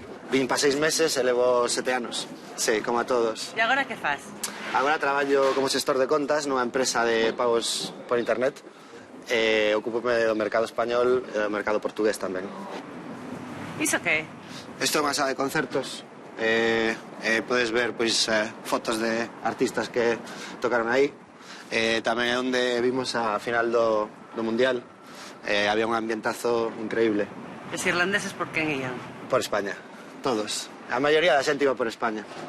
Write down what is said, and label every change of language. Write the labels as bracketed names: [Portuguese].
[Portuguese] Vim para 6 meses e levo 7 anos. [Galician] Sí, como a todos. [Portuguese] E agora que faz? [Galician] Agora traballo como xestor de contas nunha empresa de pagos por internet. Ocúpome do mercado español e do mercado portugués tamén. Iso que é? Isto é unha sala de concertos. Podes ver fotos de artistas que tocaron aí. Tamén é onde vimos a final do Mundial. Había un ambientazo increíble. Os irlandeses por quen ian? Por España, todos. A maioría da xente iba por España.